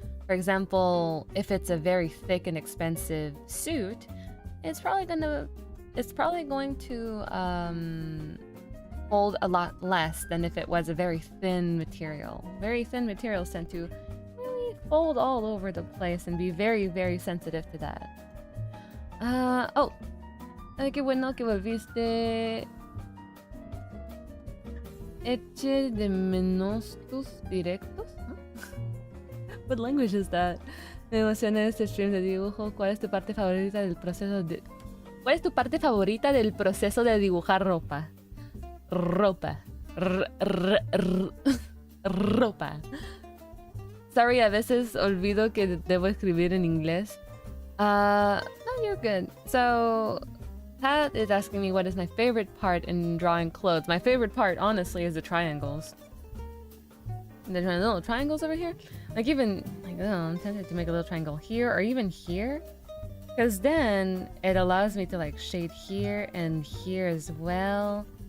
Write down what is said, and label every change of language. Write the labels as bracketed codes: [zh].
[en] For example, if it's a very thick and expensive suit, it's probably going to hold a lot less than if it was a very thin material. Very thin materials tend to really fold all over the place and be very, very sensitive to that. [es] Oh, qué bueno que volviste. Eche de menos tus directos. [en] What language is that? [es] Me emociona este stream de dibujo. ¿Cuál es tu parte favorita del proceso de... ¿Cuál es tu parte favorita del proceso de dibujar ropa? Ropa. Ropa. Sorry, a veces olvido que debo escribir en inglés. [en] No, you're good. So, Pat is asking me what is my favorite part in drawing clothes. My favorite part, honestly, is the triangles. The little triangles over here. Like even, like, oh, I'm tempted to make a little triangle here or even here. Because then it allows me to like shade here and here as well.